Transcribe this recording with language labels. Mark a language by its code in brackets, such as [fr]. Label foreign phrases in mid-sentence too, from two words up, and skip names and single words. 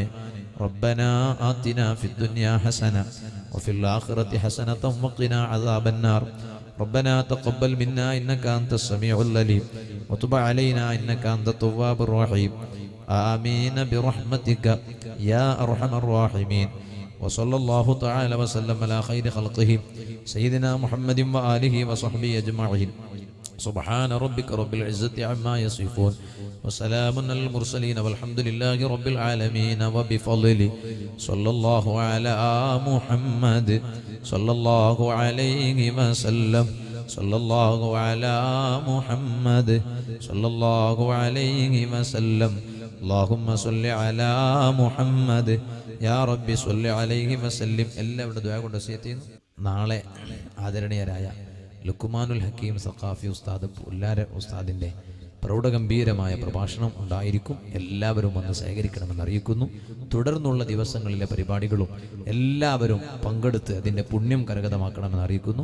[ar] ربنا آتنا في الدنيا حسنة وفي الآخرة حسنة وقنا عذاب النار. ربنا تقبل منا إنك أنت السميع العليم وتب علينا إنك أنت التواب الرحيم. آمين برحمتك يا أرحم الراحمين. وصلى الله تعالى وسلم على خير خلقه سيدنا محمد وآله وصحبه أجمعين. سبحان ربك رب العزة عما يصفون وسلام على المرسلين والحمد لله رب العالمين. وبفضله صلى الله على محمد صلى الله عليه وسلم صلى الله على محمد صلى الله عليه وسلم. اللهم صل على محمد يا ربي صل عليه وسلم. [ml] എല്ലാവരുടെ ദുആ കൊണ്ട് വസിയത്ത് ചെയ്യുന്നു. നാളെ ആദരണീയരായ ലുക്മാനുൽ ഹക്കീം സഖാഫി ഉസ്താദ് പുല്ലാര ഉസ്താദിൻ്റെ പ്രൗഢഗംഭീരമായ പ്രഭാഷണം ഉണ്ടായിരിക്കും. എല്ലാവരും വന്ന് സഹകരിക്കണമെന്ന് അറിയിക്കുന്നു. തുടർന്നുള്ള ദിവസങ്ങളിലെ പരിപാടികളും എല്ലാവരും പങ്കെടുത്ത് അതിൻ്റെ പുണ്യം കരഗതമാക്കണമെന്ന് അറിയിക്കുന്നു.